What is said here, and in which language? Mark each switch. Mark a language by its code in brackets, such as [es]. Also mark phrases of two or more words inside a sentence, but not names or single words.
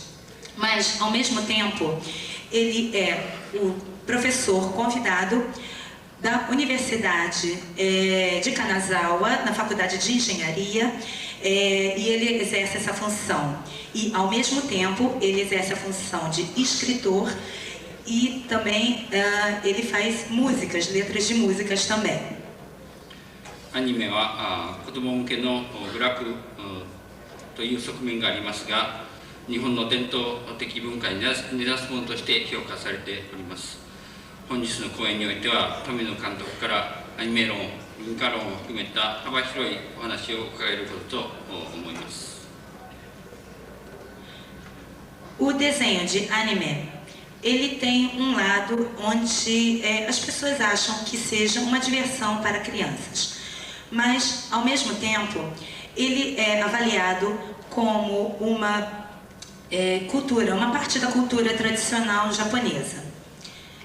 [pt] Mas, ao mesmo tempo, ele é o professor convidado da Universidade de Kanazawa, na Faculdade de Engenharia, e ele exerce essa função. E, ao mesmo tempo, ele exerce a função de escritor e também ele faz músicas, letras de músicas também. [ja] アニメは子ども向けの娯楽という側面がありますが、日本の伝統的文化に根ざすものとして評価されております。本日の講演においては、富野監督からアニメ論、文化論を含めた幅広いお話を伺えることと思います。 [pt] O desenho de anime, ele tem um lado onde as pessoas acham que seja uma diversão para crianças. Mas, ao mesmo tempo, ele é avaliado como uma cultura, uma parte da cultura tradicional japonesa.